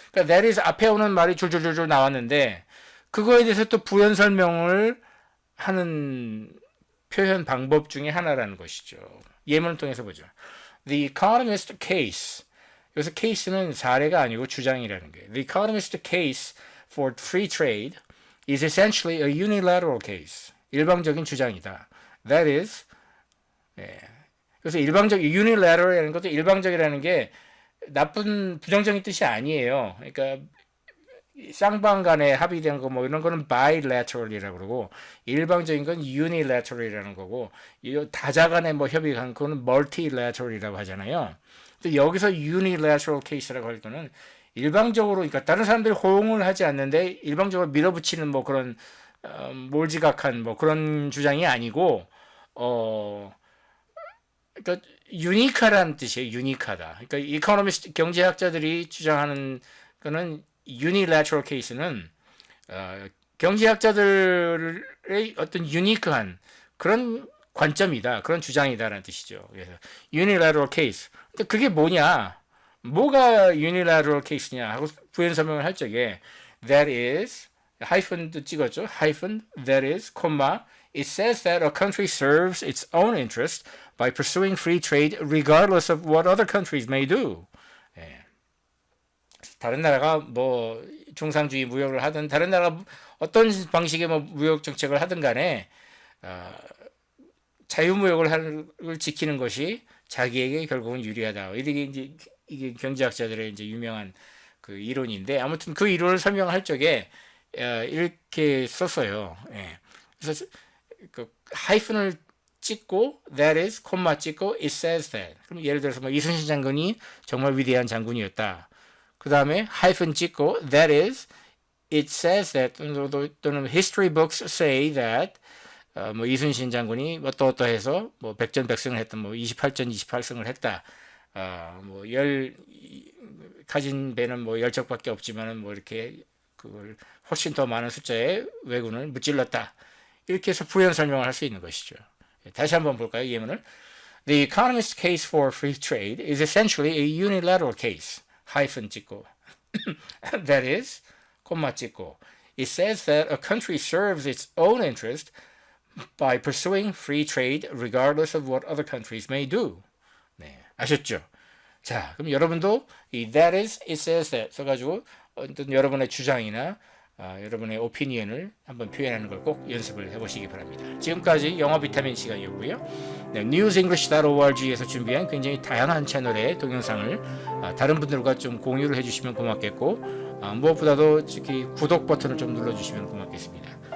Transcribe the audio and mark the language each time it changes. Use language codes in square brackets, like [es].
[ko] 그러니까 that is 앞에 오는 말이 줄줄줄줄 나왔는데 그거에 대해서 또 부연 설명을 하는 표현 방법 중에 하나라는 것이죠. 예문을 통해서 보죠. [en] The economist case. [ko] 여기서 case는 사례가 아니고 주장이라는 거예요. [en] The economist case for free trade is essentially a unilateral case. [ko] 일방적인 주장이다. [en] That is, [ko] 예. 그래서 unilateral이라는 것도 일방적이라는 게 나쁜 부정적인 뜻이 아니에요. 그러니까 쌍방 간에 합의된 거 뭐 이런 거는 bilateral이라고 그러고 일방적인 건 unilateral이라는 거고 다자 간에 뭐 협의한 거는 multilateral이라고 하잖아요. 근데 여기서 unilateral case라고 할 거는 일방적으로 그러니까 다른 사람들이 호응을 하지 않는데 일방적으로 밀어붙이는 뭐 그런 몰지각한 뭐 그런 주장이 아니고 그러니까 유니크하다는 뜻이에요. 유니크하다. 그러니까 이코노미스트 경제학자들이 주장하는 거는 unilateral case는 경제학자들의 어떤 유니크한 그런 관점이다. 그런 주장이다라는 뜻이죠. 그래서 unilateral case. 근데 그게 뭐냐? 뭐가 unilateral case냐 하고 부연 설명을 할 적에 [en] that is [ko] 하이픈도 찍었죠. 하이픈 [en] that is [ko] 콤마 [en] it says that a country serves its own interest by pursuing free trade regardless of what other countries may do. [ko] 예. 다른 나라가 뭐 중상주의 무역을 하든 다른 나라가 어떤 방식의 뭐 무역 정책을 하든 간에 자유무역을 지키는 것이 자기에게 결국은 유리하다. 이게 경제학자들의 이제 유명한 그 이론인데 아무튼 그 이론을 설명할 적에 이렇게 썼어요. 예. 그래서 그 하이픈을 찍고 [en] that is [ko] 콤마 찍고 [en] it says that. [ko] 그럼 예를 들어서 뭐 이순신 장군이 정말 위대한 장군이었다. 그 다음에 하이픈 찍고 [en] that is it says that [ko] 또는 [en] history books say that [ko] 뭐 이순신 장군이 어떠어떠해서 뭐 백전백승을 했다. 뭐 28전 28승을 했다. 뭐 가진 배는 뭐 10척밖에 없지만은 뭐 이렇게 그걸 훨씬 더 많은 숫자의 왜군을 무찔렀다. 이렇게 해서 부연 설명을 할 수 있는 것이죠. 다시 한번 볼까요? 예문을. [en] The economist's case for free trade is essentially a unilateral case. [ko] 하이픈 찍고 [en] that is [ko] 콤마 찍고 [en] it says that a country serves its own interest by pursuing free trade regardless of what other countries may do. [ko] 네, 아셨죠? 자, 그럼 여러분도 이 [en] that is, it says that [ko] 써가지고 어떤 여러분의 주장이나 여러분의 오피니언을 한번 표현하는 걸 꼭 연습을 해보시기 바랍니다. 지금까지 영어 비타민 시간이었고요. 네, newsenglish.org에서 준비한 굉장히 다양한 채널의 동영상을 다른 분들과 좀 공유를 해주시면 고맙겠고 무엇보다도 특히 구독 버튼을 좀 눌러주시면 고맙겠습니다.